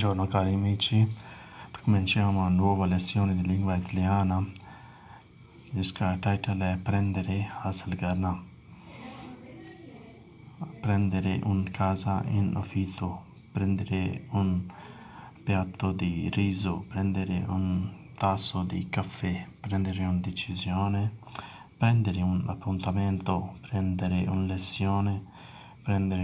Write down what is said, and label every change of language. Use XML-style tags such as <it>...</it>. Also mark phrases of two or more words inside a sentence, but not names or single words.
<it>cari amici, cominciamo una nuova lezione di lingua italiana</it> <hi>जिसका टाइटल है</hi> <it>prendere</it> <hi>हासिल करना.</hi> <it>Prendere un casa in affitto, prendere un piatto di riso, prendere un tasso di caffè, prendere una decisione, prendere un appuntamento, prendere una lezione, prendere</it>